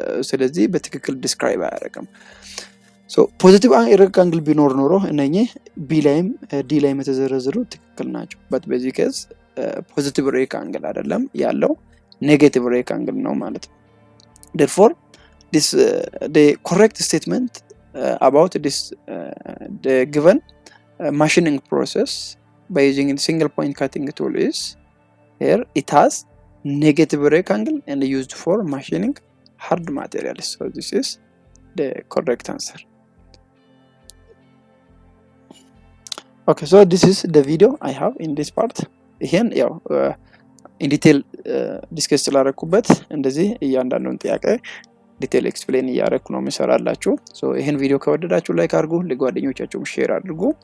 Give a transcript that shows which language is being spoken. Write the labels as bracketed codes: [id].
[am] ስለዚህ በትክክል ዲስክራይብ አያደርግም። so ፖዚቲቭ ሬክ አንግል ቢኖር ኖሮ እነኚህ ቢ ላይም ዲ ላይም የተዘረዘሩ ትክክል ናቸው። በት በዚህ ኬስ ፖዚቲቭ ሬክ አንግል አይደለም ያለው ኔጌቲቭ ሬክ አንግል ነው ማለት ነው። [en] therefore this the correct statement about this the given machining process by using a single point cutting tool is here it has negative rake angle and used for machining hard materials. so this is the correct answer. okay, so this is the video I have in this part። [am] ይሄን ያው in detail ዲስከስ ስላደረኩበት እንደዚህ እያንዳንዱን ጥያቄ ዲቴል ኤክስፕሌን እያደረኩ ነው የምሰራላችሁ። so ይሄን ቪዲዮ ከወደዳችሁ ላይክ አድርጉ፣ ለጓደኞቻችሁም ሼር አድርጉ።